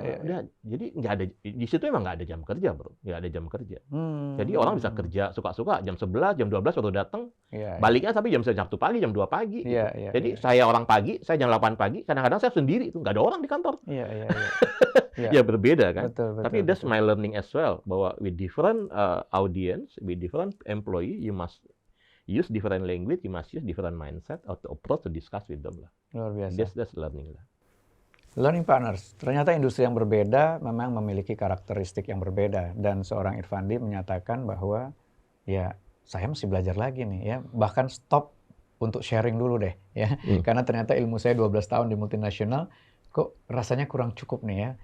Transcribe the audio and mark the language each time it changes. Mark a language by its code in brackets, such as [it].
[id] Udah, jadi nggak ada di situ emang nggak ada jam kerja, Bro. Nggak ada jam kerja. Jadi orang bisa kerja suka-suka jam 11, jam 12 baru datang. Baliknya tapi jam 1 pagi, jam 2 pagi. Gitu. Jadi saya orang pagi, saya jam 8 pagi. Kadang-kadang saya sendiri itu nggak ada orang di kantor. Ya berbeda kan. [en] Tapi that's my learning as well, bahwa with different audience, with different employee, you must use different language, you must use different mindset or to approach to discuss with them lah. [id] Luar biasa. [en] That's learning lah. [id] Learning partners, ternyata industri yang berbeda memang memiliki karakteristik yang berbeda, dan seorang Irfandi menyatakan bahwa ya saya mesti belajar lagi nih ya, bahkan stop untuk sharing dulu deh ya, karena ternyata ilmu saya 12 tahun di multinasional kok rasanya kurang cukup nih ya.